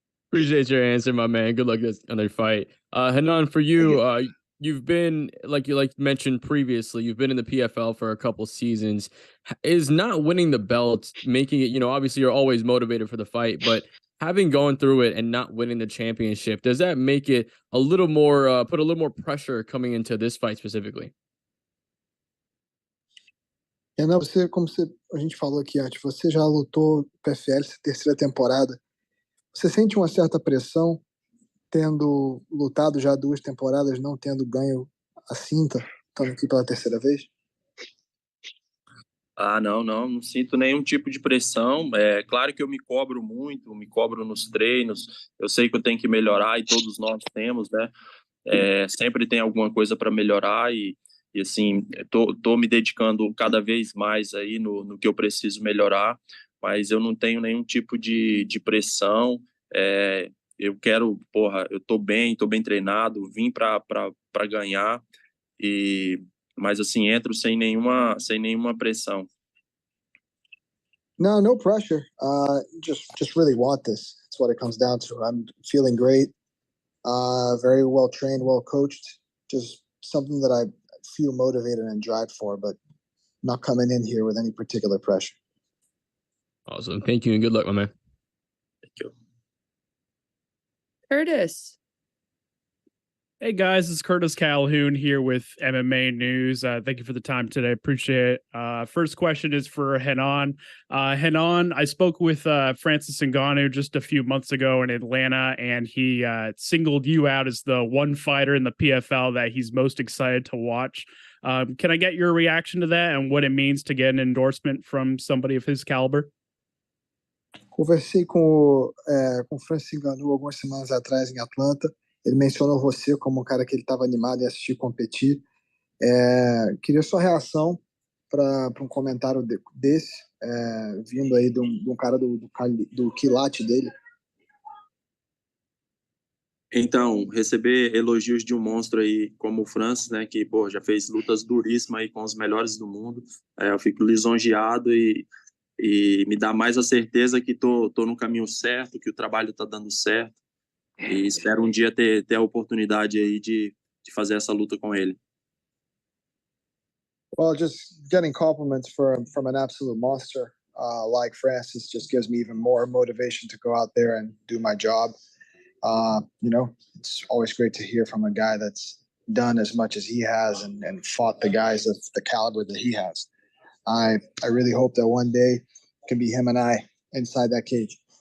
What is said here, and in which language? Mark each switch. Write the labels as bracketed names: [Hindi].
[English] Appreciate your answer, my man. Good luck on their fight. Renan, for you, you've been, like you mentioned previously, you've been in the PFL for a couple seasons. Is not winning the belt making it, obviously you're always motivated for the fight, but having gone through it and not winning the championship, does that make it a little more, put a little more pressure coming into this fight specifically? [Portuguese] Renan, a gente falou aqui antes, você já lutou PFL, terceira temporada. Você sente uma certa pressão tendo lutado já 2 temporadas, não tendo ganho a cinta, estando aqui pela terceira vez? Não sinto nenhum tipo de pressão. É claro que eu me cobro muito, me cobro nos treinos. Eu sei que eu tenho que melhorar e todos nós temos, né? Sempre tem alguma coisa para melhorar e assim, tô me dedicando cada vez mais aí no que eu preciso melhorar, mas eu não tenho nenhum tipo de pressão. Eu quero, eu tô bem treinado, vim para ganhar, mas assim, entro sem nenhuma pressão. [English] No pressure. Just really want this. That's what it comes down to. I'm feeling great. Very well trained, well coached. Just something that I feel motivated and drive for, but not coming in here with any particular pressure. Awesome. Thank you and good luck, my man. Thank you. Curtis. Hey guys, this is Curtis Calhoun here with MMA News. Thank you for the time today. Appreciate it. First question is for Renan. Renan, I spoke with Francis Ngannou just a few months ago in Atlanta, and he singled you out as the one fighter in the PFL that he's most excited to watch. Can I get your reaction to that and what it means to get an endorsement from somebody of his caliber? [Portuguese] Conversei com Francis Ngannou algumas semanas atrás em Atlanta. Ele mencionou você como um cara que ele estava animado em assistir competir. Queria sua reação para um comentário desse, vindo aí de um cara do quilate dele. Então, receber elogios de um monstro aí como o Francis, né, que já fez lutas duríssimas aí com os melhores do mundo, eu fico lisonjeado e me dá mais a certeza que tô no caminho certo, que o trabalho tá dando certo. E espero um dia ter a oportunidade aí de fazer essa luta com ele. [English] Well, just getting compliments from an absolute monster like Francis just gives me even more motivation to go out there and do my job. It's always great to hear from a guy that's done as much as he has and fought the guys of the caliber that he has. I really hope that one day it can be him and I inside that cage.